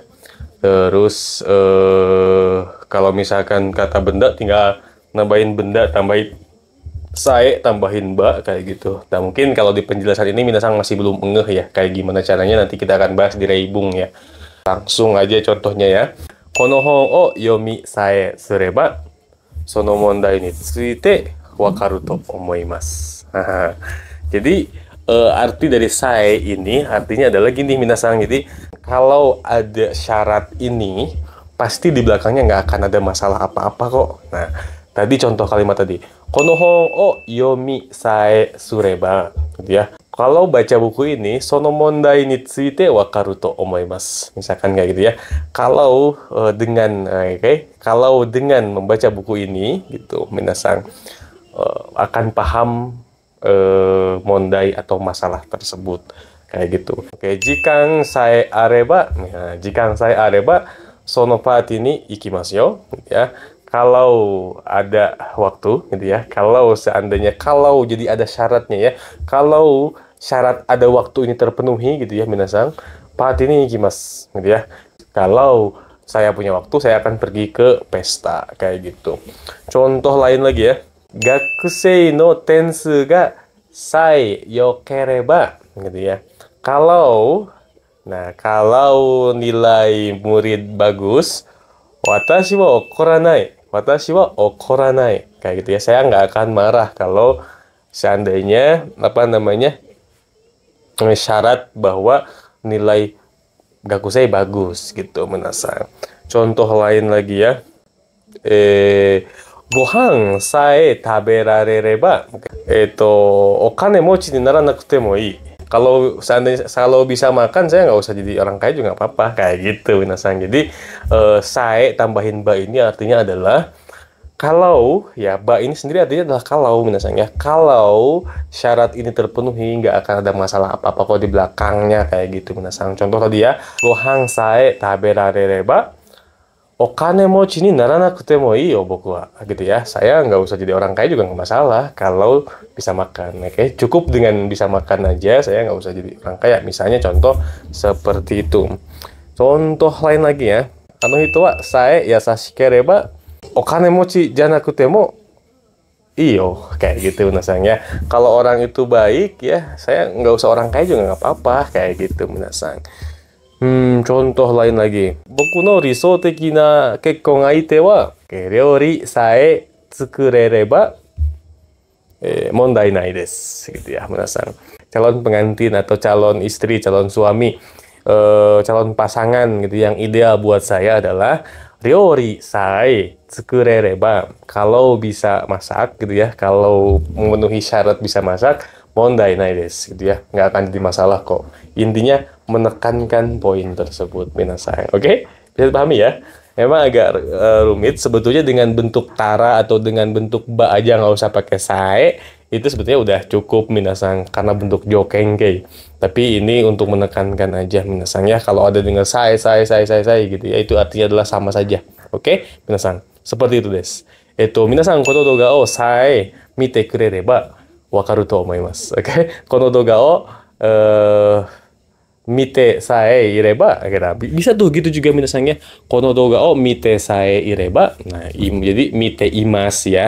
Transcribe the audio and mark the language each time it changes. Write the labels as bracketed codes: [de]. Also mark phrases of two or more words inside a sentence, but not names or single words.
[id] Terus kalau misalkan kata benda tinggal nambahin benda, tambahin sae tambahin ba kayak gitu. Nah, mungkin kalau di penjelasan ini minasang masih belum ngeh ya kayak gimana caranya, nanti kita akan bahas di Reibung ya. Langsung aja contohnya ya. [ja] この本を読みさえすればその問題について分かると思います. [id] Jadi arti dari sae ini artinya adalah gini minasang. Jadi kalau ada syarat ini pasti di belakangnya nggak akan ada masalah apa-apa kok. Nah, tadi contoh kalimat tadi, [ja] この本を読みさえすれば, [id] gitu ya. Kalau baca buku ini, [ja] その問題について分かると思います. [id] Misalkan kayak gitu ya. Kalau kalau dengan membaca buku ini, gitu, minasang akan paham mondai atau masalah tersebut, kayak gitu. Oke, [ja] 時間さえあれば、時間さえあれば、そのパーティーに行きますよ, ya. [id] Kalau ada waktu gitu ya, kalau seandainya, kalau jadi ada syaratnya ya, kalau syarat ada waktu ini terpenuhi gitu ya minasang, part ini ikimasu gitu ya. Kalau saya punya waktu, saya akan pergi ke pesta kayak gitu. Contoh lain lagi ya. [ja] 学生の点数がさい良ければ [id] gitu ya. Kalau nilai murid bagus, [ja] 私は怒らない. 私は怒らない. [id] Kayak gitu ya. Saya nggak akan marah kalau seandainya syarat bahwa nilai gakusei bagus gitu menasang. Contoh lain lagi ya. [ja] ご飯さえ食べられればお金持ちにならなくてもいい. [id] Kalau bisa makan, saya nggak usah jadi orang kaya juga nggak apa-apa kayak gitu minasang. Jadi sae tambahin ba ini artinya adalah kalau ya, ba ini sendiri artinya adalah kalau minasang ya. Kalau syarat ini terpenuhi, nggak akan ada masalah apa-apa kok di belakangnya kayak gitu minasang. Contoh tadi ya, [ja] ご飯さえ食べられればお金持ちにならなくてもいいよ僕は [id] gitu ya. Saya nggak usah jadi orang kaya juga nggak masalah kalau bisa makan. Oke, cukup dengan bisa makan aja, saya nggak usah jadi orang kaya. Misalnya contoh seperti itu. Contoh lain lagi ya. [ja] 人はさえ優しければお金持ちじゃなくてもいいよ, [id] kayak gitu minasang ya. Kalau orang itu baik ya, saya nggak usah orang kaya juga nggak apa-apa kayak gitu minasang. Contoh lain lagi. [ja] 僕の理想的な結婚相手は料理さえ作れれば問題ないです [id] gitu ya minasang. Calon pengantin atau calon istri, calon suami, calon pasangan gitu yang ideal buat saya adalah [ja] 料理さえ作れれば, [id] kalau bisa masak gitu ya, kalau memenuhi syarat bisa masak, [ja] 問題ないです [id] gitu ya, nggak akan jadi masalah kok. Intinya menekankan poin tersebut minasang. Oke? Bisa dipahami ya? Memang agak rumit sebetulnya, dengan bentuk tara atau dengan bentuk ba aja nggak usah pakai sae, itu sebetulnya udah cukup minasang karena bentuk jokengkei. Tapi ini untuk menekankan aja minasang ya. Kalau ada dengan sae gitu ya, itu artinya adalah sama saja. Oke? Minasang, seperti itu des. [ja] 皆さんこの動画をさえ見てくれれば分かると思います. Oke? この動画を見てさえいれば, [id] bisa tuh gitu juga minasangnya. [ja] この動画を見てさえいれば. [id] Nah, jadi [ja] 見ています [id] ya.